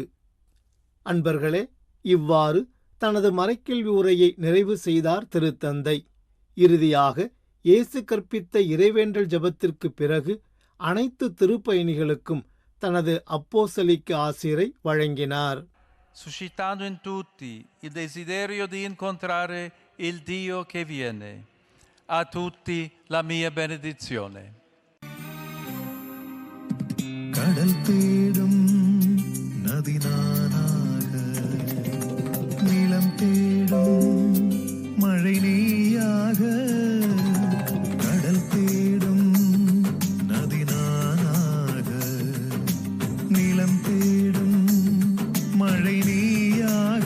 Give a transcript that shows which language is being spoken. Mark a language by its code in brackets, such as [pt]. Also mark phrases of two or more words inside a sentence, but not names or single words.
[ta] அன்பர்களே, இவ்வாறு தனது மறைக்கல்வி உரையை நிறைவு செய்தார் திருத்தந்தை. இறுதியாக இயேசு கற்பித்த இறைவேண்டல் ஜெபத்திற்கு பிறகு அனைத்து திருப்பயணிகளுக்கும் தனது அப்போஸ்தலிக்க ஆசிரை வழங்கினார். [it] Suscitando in tutti il desiderio di incontrare il Dio che viene. A tutti la mia benedizione. [ta] கடல் தேடும் நதி நானாக, நிலம் தேடும் மழை நீயாக. கடல் தேடும் நதி நானாக, நிலம் தேடும் மழை நீயாக.